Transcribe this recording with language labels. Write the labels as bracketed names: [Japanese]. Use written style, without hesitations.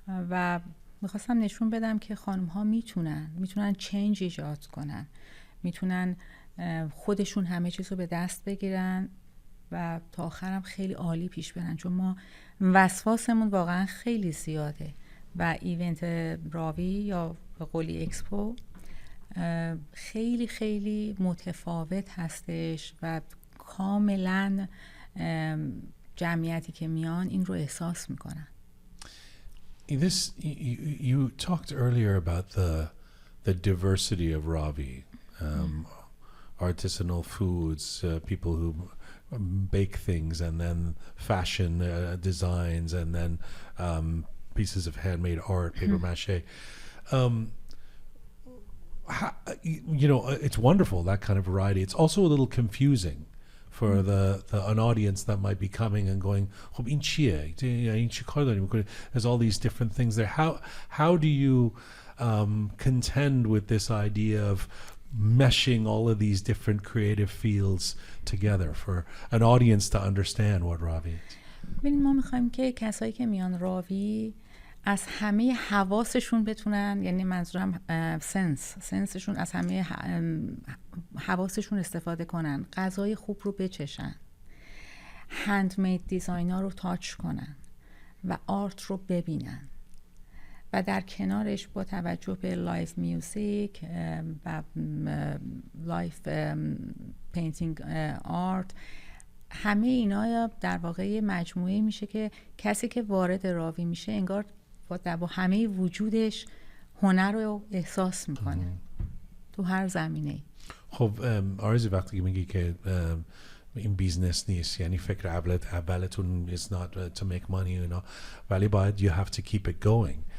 [Persian] و میخواستم نشون بدم که خانم ها میتونن چنج ایجاد کنن، میتونن خودشون همه چیز رو به دست بگیرن و تا آخرم خیلی عالی پیش برن، چون ما وسواسمون واقعا خیلی زیاده و ایونت راوی یا به قولی اکسپو خیلی خیلی متفاوت هستش و کاملا جمعیتی که میان این رو احساس میکنن. [English] You talked earlier about the diversity of RAAVI, artisanal foods, people who bake things, and then fashion designs, and then pieces of handmade art, paper mache. You know, it's wonderful, that kind of variety. It's also a little confusing for an audience that might be coming and going, [Persian] خب این چیه؟ این چی کار داریم میکنه؟ [English] There's all these different things there. How do you contend with this idea of meshing all of these different creative fields together for an audience to understand what RAAVI is? [Persian] ببین ما میخوایم که کسایی که میان راوی از همه حواسشون بتونن، یعنی منظورم سنسشون، از همه حواسشون استفاده کنن، غذای خوب رو بچشن، هندمید دیزاینا رو تاچ کنن و آرت رو ببینن و در کنارش با توجه به لایف میوزیک و لایف پینتینگ آرت، همه اینا در واقع مجموعه میشه که کسی که وارد راوی میشه انگار با همه وجودش هنر رو احساس میکنه تو هر زمینه. خب آرزو وقتی میگی که این بیزنس نیست، یعنی فکر اولتون [English] is not to make money, you know, [Persian] ولی باید [English] you have to keep it going.